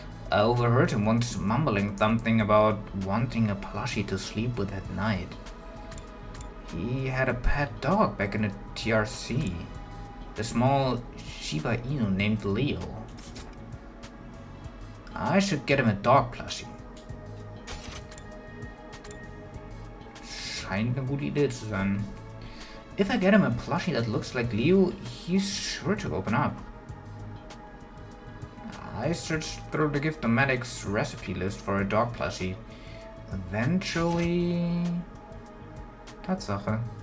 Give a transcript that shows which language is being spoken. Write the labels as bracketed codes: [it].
[en] I overheard him once mumbling something about wanting a plushie to sleep with at night. He had a pet dog back in the TRC. A small Shiba Inu named Leo. I should get him a dog plushie. [de] Scheint eine gute Idee zu sein. [en] If I get him a plushie that looks like Leo, he's sure to open up. I searched through the Gift-O-Matic's recipe list for a dog plushie. Eventually... [de] Tatsache.